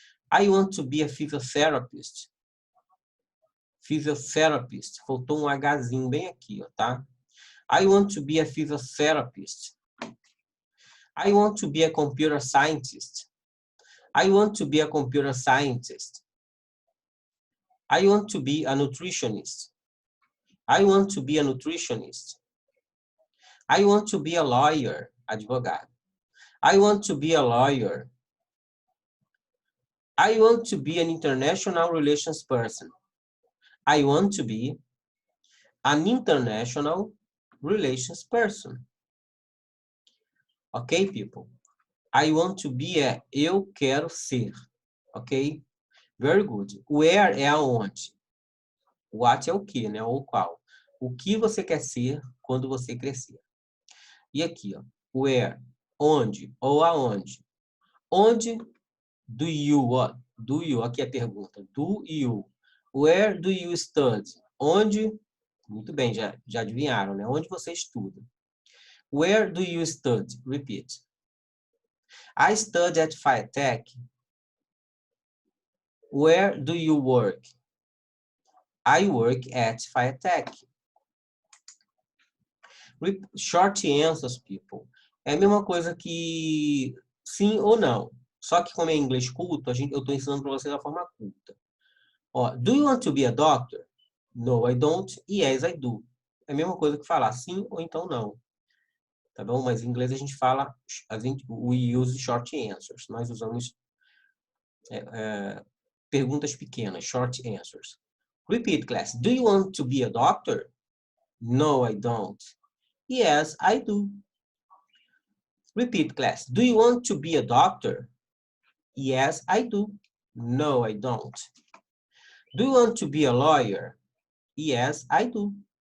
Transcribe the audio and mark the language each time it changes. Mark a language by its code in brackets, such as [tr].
[en] I want to be a physiotherapist. Physiotherapist. [pt] Faltou um Hzinho bem aqui, ó, tá? [en] I want to be a physiotherapist. I want to be a computer scientist. I want to be a computer scientist. I want to be a nutritionist. I want to be a nutritionist. I want to be a lawyer, advogado. I want to be a lawyer. I want to be an international relations person. I want to be an international relations person. Ok, people? I want to be [pt] é eu quero ser. Ok? [en] Very good. [pt] Where é aonde? What é o que, né? Ou qual. O que você quer ser quando você crescer. E aqui, ó. Where, onde ou aonde. Onde do you, ó. Do you, aqui é a pergunta. Do you. [en] Where do you study? [pt] Onde, muito bem, já adivinharam, né? Onde você estuda. [en] Where do you study? Repeat. I study at Tech. Where do you work? I work at Tech. Short answers, people. [pt] É a mesma coisa que sim ou não. Só que como é inglês culto, eu estou ensinando para vocês da forma culta. [en] Ó, do you want to be a doctor? No, I don't. Yes, I do. [pt] É a mesma coisa que falar sim ou então não. Tá bom? Mas em inglês a gente fala, [en] we use short answers. [pt] Nós usamos perguntas pequenas, short answers. [en] Repeat, class. Do you want to be a doctor? No, I don't. Yes, I do. Repeat, class. Do you want to be a doctor? Yes, I do. No, I don't. Do you want to be a lawyer? Yes, I do.